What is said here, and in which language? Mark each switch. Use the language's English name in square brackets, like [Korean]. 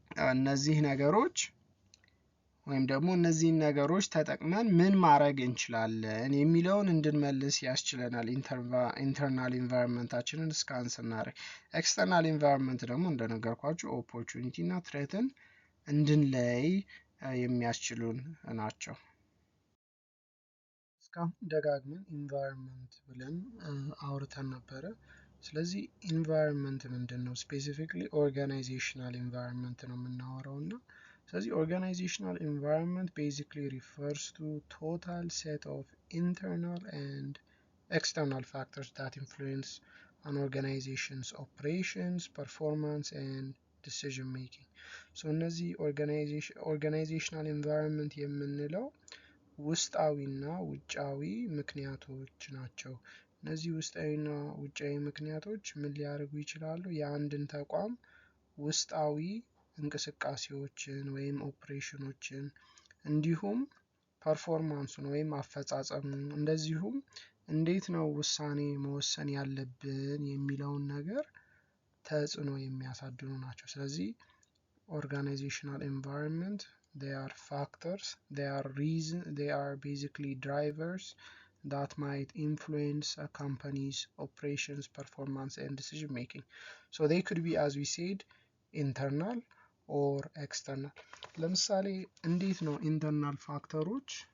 [Amharic] እነዚህ ነገሮች ወይም ደግሞ እነዚህን ነገሮች ተጠቅመን ምን ማድረግ እንችላለን የሚለውን እንድንመልስ ያስችለናል ኢንተርናል ኢንቫይሮንመንታችንን ስካን ስናደርግ። ኤክስተርናል ኢንቫይሮንመንት ደግሞ እንደነገርኳችሁ ኦፖርቹኒቲ እና ትሬትን እንድንለይ የሚያስችሉን ናቸው። እስካሁን ደጋግመን ኢንቫይሮንመንት ብለን አውርተን ነበረ። ስለዚህ ኢንቫይሮንመንት ምንድን ነው? ስፔሲፊክሊ ኦርጋናይዜሽናል ኢንቫይሮንመንት ነው የምናወራው እና ስለዚህ [English] organizational environment basically refers to total set of internal and external factors that influence an organization's operations, performance and decision making. [Amharic] እነዚህ organizational environment የምንለው ውስጣዊና ውጫዊ ምክንያቶች ናቸው። እነዚህ ውስጣዊና ውጫዊ ምክንያቶች ምን ሊያደርጉ ይችላሉ? የአንድን ተቋም ውስጣዊ እንቅስቃሴዎችን ወይም ኦፕሬሽኖችን እንዲሁም ፐርፎርማንሱን ወይም አፈጻጸሙን እንደዚሁም እንዴት ነው ውሳኔ መወሰን ያለብን የሚለውን ነገር ተጽዕኖ የሚያሳድሩ ናቸው። ስለዚህ [English] organizational environment, they are factors, they are basically drivers that might influence a company's operations, performance and decision making. So they could be, as we said, internal ኦር ኤክስተርናል። [Amharic] ለምሳሌ እንዴት ነው ኢንተርናል ፋክተሮች